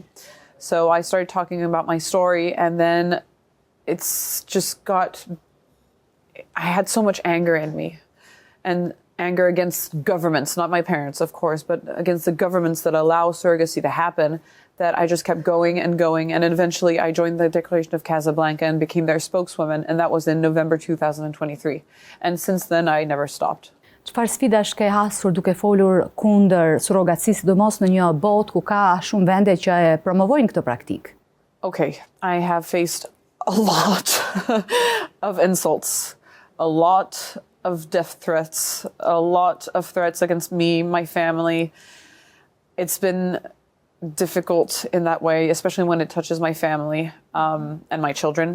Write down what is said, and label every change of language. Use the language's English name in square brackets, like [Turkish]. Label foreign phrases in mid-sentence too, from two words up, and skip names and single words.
[English] So I started talking about my story, and then I had so much anger in me, and anger against governments, not my parents, of course, but against the governments that allow surrogacy to happen, that I just kept going, and eventually I joined the Declaration of Kasablanca and became their spokeswoman, and that was in November 2023. And since then, I never stopped. [Albanian] Çfarë sfidash ke hasur duke folur kundër surrogacisë, sidomos në një botë ku ka shumë vende që e promovojnë këtë praktikë? [English] Okay, I have faced a lot of insults, a lot of death threats, a lot of threats against me, my family. It's been difficult in that way, especially when it touches my family and my children.